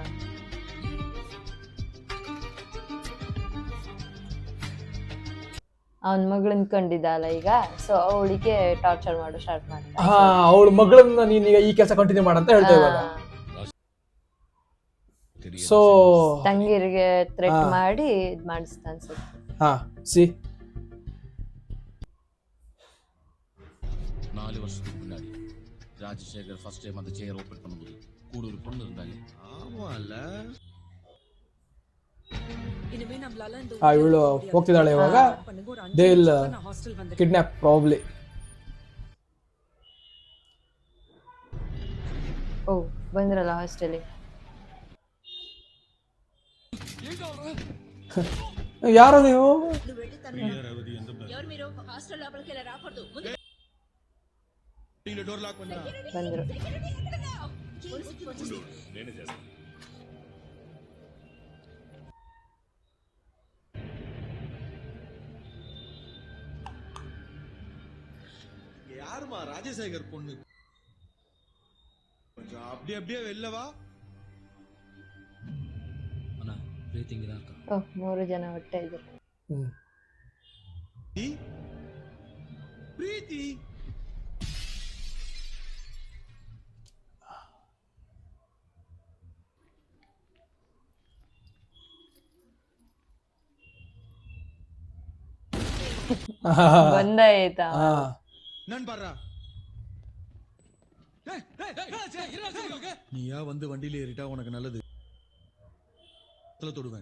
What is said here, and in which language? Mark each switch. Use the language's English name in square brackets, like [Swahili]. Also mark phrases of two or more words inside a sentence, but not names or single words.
[Kannada] ಅವನ್ ಮಗಳನ್ ಕಂಡಿದ್ದಲ್ಲ ಈಗ, ಸೊ ಅವಳಿಗೆ ಟಾರ್ಚರ್ ಮಾಡೋ ಸ್ಟಾರ್ಟ್ ಮಾಡ್ತಾರೆ. ಹಾ, ಅವಳ ಮಗಳನ್ನ ನೀನೀಗ ಈ ಕೆಲಸ ಕಂಟಿನ್ಯೂ ಮಾಡಂತ ಹೇಳ್ತಾ ಇವಾಗ. ಸೊ ತಂಗಿರಿಗೆ ಥ್ರೆಟ್ ಮಾಡಿ ಇದ್ ಮಾಡಿಸ್ತಾ ಅನ್ಸುತ್ತೆ. ಹಾ, ಸಿ [Tamil] 4 வருஷத்துக்கு முன்னாடி ராஜசேகர் [English] first time [Tamil] அந்த சேர் ஓபன் பண்ணும்போது கூட ஒரு பொண்ணு இருந்தாங்க. ஆமால [Kannada] ಇವಳು ಹೋಗ್ತಿದ್ದಾಳೆ ಇವಾಗ. [English] they will kidnap probably. [Kannada] ಓ ಬಂದ್ರಲ್ಲ ಹಾಸ್ಟೆಲಿಗೆ. ಯಾರು ನೀವು? ಬಂದ್ರು. [Tamil] யாருமா ராஜசேகர் பொண்ணு? கொஞ்சம் அப்படியே வெளிலவா. அண்ணா ಪ್ರೀತಿ ಇங்க தான் [Kannada] ಓ 3 ಜನ ಒಟ್ಟೆ ಇದ್ರು. ಪ್ರೀತಿ ಬಂದಾಯ್ತಾ? [Tamil] நான் பாடுறா. நீயா வந்து வண்டியில ஏறிட்டா உனக்கு நல்லது. தொடுவேன்.